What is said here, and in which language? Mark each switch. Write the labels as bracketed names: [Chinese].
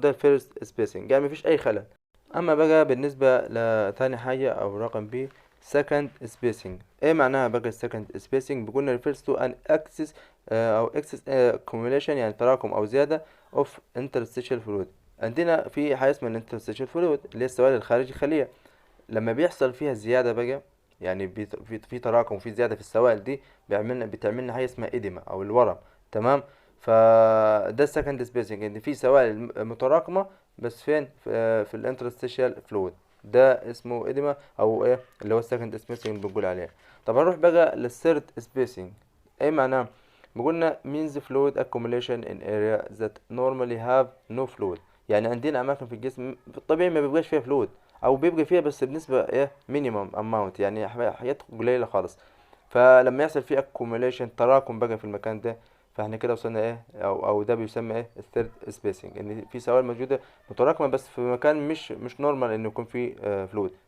[Arabic] ده الفيرست سبيسنج، يعني مفيش اي خلل. اما بقى بالنسبه لتاني حاجه او رقم بي، second spacing. ايه معناها بقى second spacing؟ بيقولنا [English] refers to an excess [Arabic] او excess accumulation، يعني تراكم او زياده of interstitial fluid. عندنا في حاجه اسمها interstitial fluid اللي هي السوائل الخارج الخليه. لما بيحصل فيها زياده بقى، يعني في تراكم وفي زياده في السوائل دي، بتعملنا حاجه اسمها إديمة او الورم. تمام. فده السكند سبيسنج، ان في سوائل متراكمه بس فين؟ في الانترستيشال فلويد. ده اسمه إديمة او اللي هو السكند سبيسنج بنقول عليه. طب هنروح بقى للثيرد سبيسنج. ايه معناه؟ بيقولنا [English] means fluid accumulation in area that normally have no fluid. [Arabic] يعني عندنا اماكن في الجسم في الطبيعي ما بيبقاش فيها فلويد، او بيبقى فيها بس بنسبة مينيمم اماونت، يعني حاجات قليلة خالص. فلما يحصل فيه accumulation، تراكم بقى في المكان ده، فاحنا كده وصلنا او ده بيسمى الثيرد سبيسنج، ان في سوائل موجودة متراكمة بس في مكان مش نورمال انه يكون فيه فلويد.